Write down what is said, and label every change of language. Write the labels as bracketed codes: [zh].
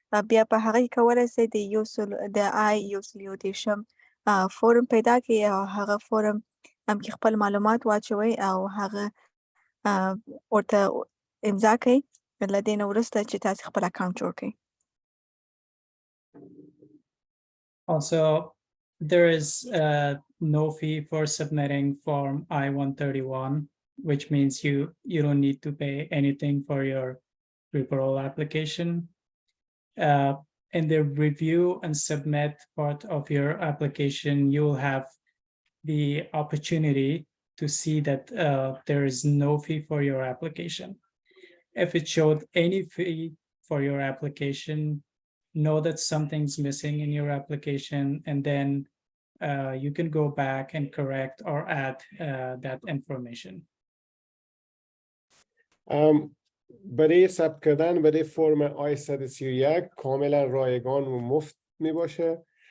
[ps] بیا په هغه کې کولی سئ د I-130 فورم پیدا کړئ او هغه فورم کې خپل معلومات واچوئ او هغه ورته امضا کړئ. له دې نه وروسته چې تاسې خپل اکاونټ جوړ کړئ. [en] Also, there is no fee for submitting Form I-131, which means you don't need to pay anything for your Re-Parole application. In the review and submit part of your application, you will have the opportunity to see that there is no fee for your application. If it showed any fee for your application, know that something's missing in your application, and then you can go back and correct or add that information. [fa] برای ثبت کردن برای فرم آی 131 کاملا رایگان و مفت می باشه.